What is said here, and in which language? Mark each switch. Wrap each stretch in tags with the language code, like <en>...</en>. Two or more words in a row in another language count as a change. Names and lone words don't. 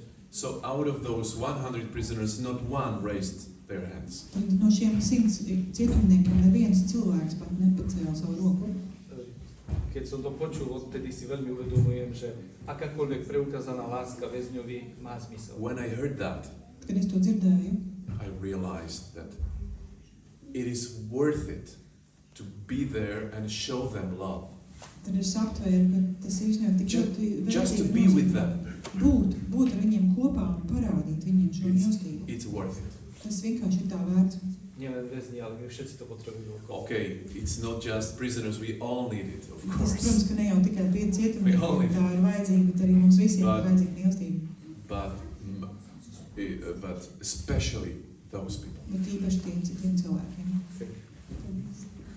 <en>So out of those 100 prisoners, not one raised their hands.</en> <lv>Tad no šiem 100 cietumniekiem neviens cilvēks pat nepacēla savu roku.</lv> <sk>Keď som to počul, odtedy si veľmi uvedomujem, že akákoľvek preukázaná láska väzňovi má zmysel.</sk> <en>When I heard that,</en> <lv>Kad es to dzirdēju,</lv> <en>I realized that it is worth it to be there and show them love.</en> <lv>tad es aptvēru, ka tas ir īstenībā tik ļoti</lv> <en>Just to</en> <lv>vērtīgi</lv> <en>be with them.</en> <lv>būt ar viņiem kopā un parādīt viņiem šo mīlestību.</lv> <en>It's worth it.</en> <lv>Tas vienkārši ir tā vērts.</lv> <sk>Nielen väzni, ale my všetci to potrebujeme okolo.</sk> <en>Okay, it's not just prisoners, we all need it, of</en> <lv>Tas,</lv> <en>course.</en> <lv>protams, ka ne jau tikai pie cietumniekiem</lv> <en>only-</en> <lv>tā ir vajadzīga, bet arī mums visiem</lv> <en>But-</en> <lv>ir vajadzīga mīlestība.</lv> <en>But especially those people.</en> <lv>Bet īpaši tiem citiem cilvēkiem.</lv> <en>Thank you.</en>